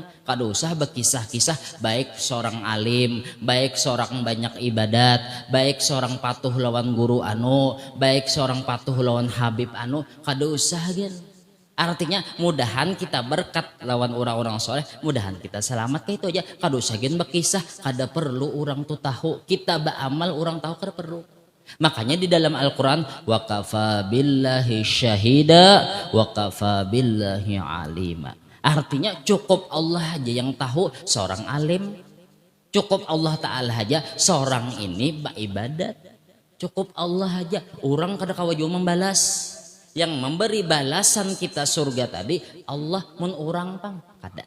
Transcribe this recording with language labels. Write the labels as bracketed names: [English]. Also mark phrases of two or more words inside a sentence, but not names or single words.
[Banjar] Kadusah berkisah-kisah baik seorang alim, baik seorang banyak ibadat, baik seorang patuh lawan guru anu, baik seorang patuh lawan habib anu, kadusah gen. Artinya mudahan kita berkat lawan orang-orang soleh, mudahan kita selamat kayak itu aja. Kadusah gen berkisah, kada perlu orang tuh tahu. Kita beramal orang tahu kada perlu. Makanya di dalam Al-Quran [Arabic] وكفى بالله شهيدا وكفى بالله عليما. [Banjar] Artinya cukup Allah aja yang tahu seorang alim. Cukup Allah Ta'ala aja seorang ini beribadat. Cukup Allah aja orang kada kawaju membalas. Yang memberi balasan kita surga tadi Allah mun orang pang kada.